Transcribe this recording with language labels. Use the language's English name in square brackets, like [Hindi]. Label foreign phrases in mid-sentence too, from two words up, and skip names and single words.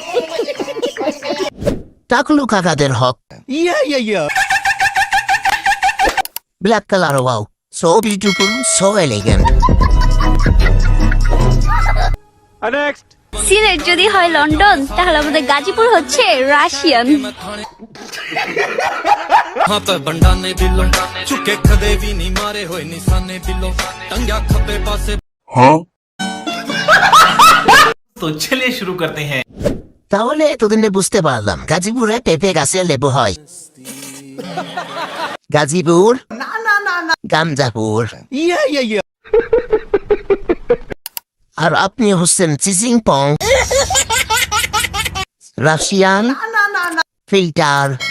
[Bangla] টাকলু কাকাদের হক। [English] black color wow, so beautiful, so elegant. [Bangla] সিলেট যদি হয় লন্ডন, তাহলে আমাদের গাজীপুর হচ্ছে রাশিয়ান। [Punjabi] ਬੰਡਾ ਨੇ ਦਿਲੋਂ ਝੁਕੇ ਕਦੇ ਵੀ ਨਹੀਂ ਮਾਰੇ ਹੋਏ ਨਿਸ਼ਾਨੇ ਦਿਲੋਂ ਟੰਗਿਆ ਖੱਬੇ ਪਾਸੇ। [Hindi] तो चलिए शुरू करते हैं। [Bangla] তাহলে এতদিনে বুঝতে পারলাম গাজীপুরে পেঁপে গাছে লেবু হয়। গাজীপুর গাঞ্জাপুর। আর আপনি হচ্ছেন চিজিং পং, [English] Russian filter.